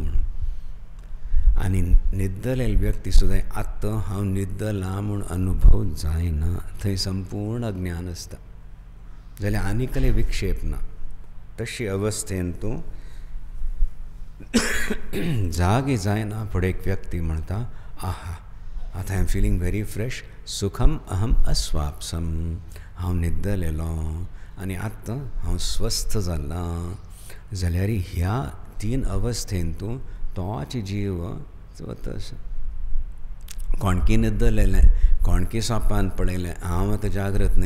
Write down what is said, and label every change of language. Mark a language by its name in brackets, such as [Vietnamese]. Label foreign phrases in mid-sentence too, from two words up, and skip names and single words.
[Konkani] आनी न्हिदलेली व्यक्ती सुद्दां आतां हांव न्हिदलां म्हूण अनुभव जायना. थंय संपूर्ण अज्ञान आसता. जाल्यार आनी कसले विक्षेप ना. तशी अवस्थेन तूं जागी जायना. फुडें एक व्यक्ती म्हणटा आहा आतां [English] I am feeling very fresh. [Sanskrit] सुखम अहम अस्वापसम. [Konkani] हांव न्हिदलेलो आनी आतां हांव स्वस्थ जाल्लां. जाल्यार ह्या 3 अवस्थेन तूं तोच जीव वता आसा. कोणकी न्हिदलेलें, कोणकी सोप्पान पळयलें हांव आतां जागृत न्ही.